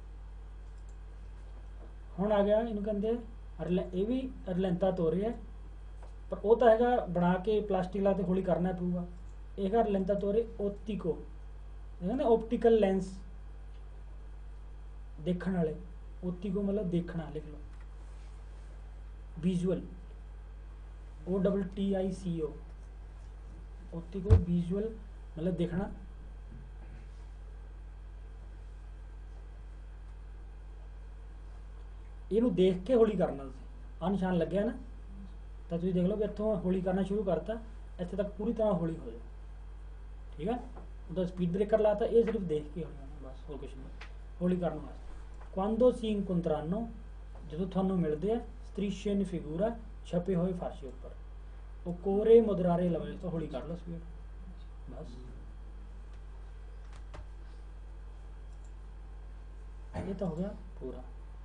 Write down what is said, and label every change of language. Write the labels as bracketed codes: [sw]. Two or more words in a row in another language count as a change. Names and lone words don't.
[pa] ਹੁਣ ਆ ਗਿਆ ਇਹਨੂੰ ਕਹਿੰਦੇ ਇਹ ਵੀ rallentatore ਹੈ ਪਰ ਉਹ ਤਾਂ ਹੈਗਾ ਬਣਾ ਕੇ ਪਲਾਸਟਿਕ ਲਾ ਤੇ ਹੌਲੀ ਕਰਨਾ ਪਊਗਾ ਇਹ ਹੈਗਾ [it] rallentatore ottico [pa] ਇਹ ਨਾ [en] optical lens [pa] ਦੇਖਣ ਵਾਲੇ ottico ਮਤਲਬ ਦੇਖਣਾ ਲਿਖ ਲਓ visual OTTICO optico visual ਮਤਲਬ ਦੇਖਣਾ ਇਹਨੂੰ ਦੇਖ ਕੇ ਹੌਲੀ ਕਰਨਾ ਤੁਸੀਂ ਆ ਨਿਸ਼ਾਨ ਲੱਗਿਆ ਨਾ ਤਾਂ ਤੁਸੀਂ ਦੇਖ ਲਓ ਕਿ ਇੱਥੋਂ ਹੌਲੀ ਕਰਨਾ ਸ਼ੁਰੂ ਕਰਤਾ ਇੱਥੇ ਤੱਕ ਪੂਰੀ ਤਰ੍ਹਾਂ ਹੌਲੀ ਹੋ ਜਾ ਠੀਕ ਹੈ ਉਹਦਾ [en] speed breaker [pa] ਲਾਤਾ ਇਹ ਸਿਰਫ ਦੇਖ ਕੇ ਹੌਲੀ ਹੋਣਾ ਬਸ ਹੋਰ ਕੁਝ ਨਹੀਂ ਹੌਲੀ ਕਰਨ ਵਾਸਤੇ [it] quando si incontrano [pa] ਜਦੋਂ ਤੁਹਾਨੂੰ ਮਿਲਦੇ ਆ [it] strisce in figura [pa] ਛਪੇ ਹੋਏ ਫਰਸ਼ ਉੱਪਰ [it] occorre moderare la velocità [pa] ਹੌਲੀ ਕਰ ਲਓ ਸਪੀਡ ਬਸ ਇਹ ਤਾਂ ਹੋ ਗਿਆ ਪੂਰਾ